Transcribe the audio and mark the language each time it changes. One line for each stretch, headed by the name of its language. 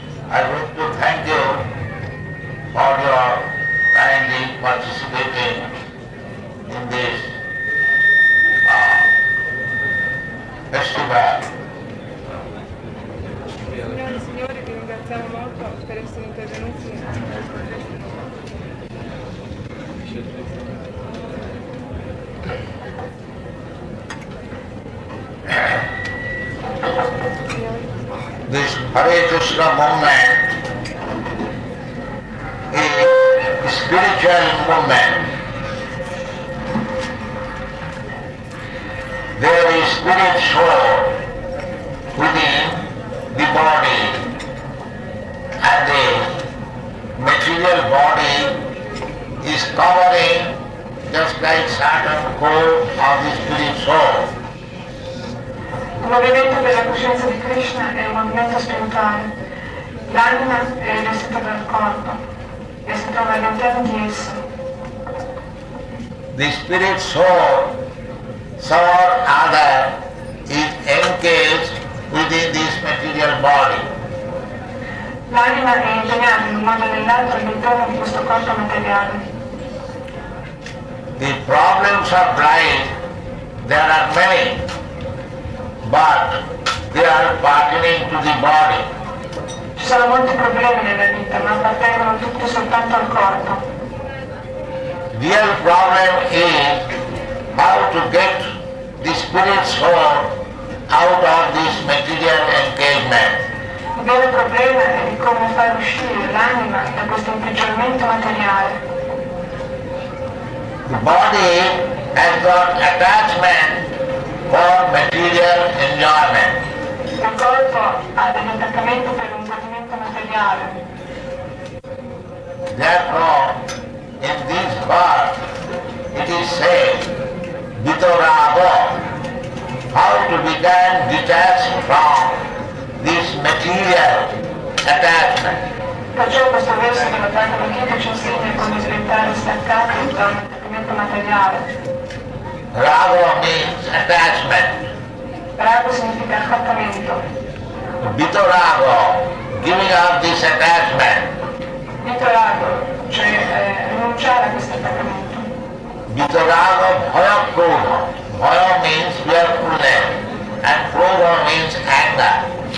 English: I wish to thank you for your kindly participating in this festival.
Italian: Signore e signori, vi ringraziamo molto per essere intervenuti nel progetto.
English: This Hare Krishna movement is a spiritual movement. There is spirit soul within the body, and the material body is covering just like Saturn core of the spirit soul.
Italian: Il movimento per la coscienza di Krishna è un movimento spirituale. L'anima è rivestita dal corpo e si trova all'interno di esso.
English: The spirit soul, some or other, is engaged within this material body.
Italian: L'anima è impegnata in un modo o nell'altro all'interno di questo corpo materiale.
English: The problems of life, there are many, but they are pertaining to the body.
Italian: Ci sono molti problemi nella vita, ma appartengono tutti soltanto al corpo.
English: Real problem is how to get the spirit soul out of this material engagement.
Italian: Il vero problema è di come far uscire l'anima da questo imprigionamento materiale.
English: The body has got attachment for material enjoyment.
Italian: Il corpo ha degli attaccamenti per un godimento materiale.
English: Therefore, in this verse, it is said, Vitoravo, how to become detached from this material attachment.
Italian: Perciò questo verso della Bhagavad Gita ci insegna come diventare staccati da un attaccamento materiale.
English: Raga means attachment.
Italian: Raga significa attaccamento.
English: Vitoravo, giving up this attachment.
Italian: Vitorago, cioè rinunciare a questo attaccamento.
Sanskrit: Vitoravo bhaya krodha.
English: Bhaya means fearfulness and krodha means anger.